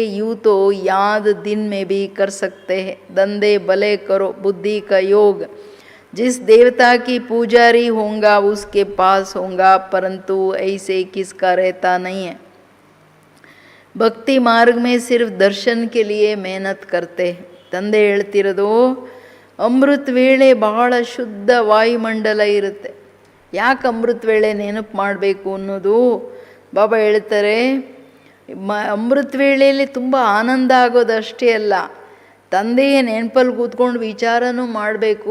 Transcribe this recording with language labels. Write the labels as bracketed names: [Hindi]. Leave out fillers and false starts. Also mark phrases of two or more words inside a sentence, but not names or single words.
[Hindi] यूँ तो याद दिन में भी कर सकते हैं. धंधे भले करो, बुद्धि का योग. जिस देवता की पुजारी होगा उसके पास होगा, परंतु ऐसे किसका रहता नहीं है. भक्ति मार्ग में सिर्फ दर्शन के लिए मेहनत करते हैं. [Kannada] ತಂದೆ ಹೇಳ್ತಿರೋದು ಅಮೃತ ವೇಳೆ ಬಹಳ ಶುದ್ಧ ವಾಯುಮಂಡಲ ಇರುತ್ತೆ. ಯಾಕೆ ಅಮೃತ ವೇಳೆ ನೆನಪು ಮಾಡಬೇಕು ಅನ್ನೋದು ಬಾಬಾ ಹೇಳ್ತಾರೆ. ಅಮೃತ ವೇಳೆಯಲ್ಲಿ ತುಂಬ ಆನಂದ ಆಗೋದು ಅಷ್ಟೇ ಅಲ್ಲ, ತಂದೆಯ ನೆನಪಲ್ಲಿ ಕೂತ್ಕೊಂಡು ವಿಚಾರನೂ ಮಾಡಬೇಕು.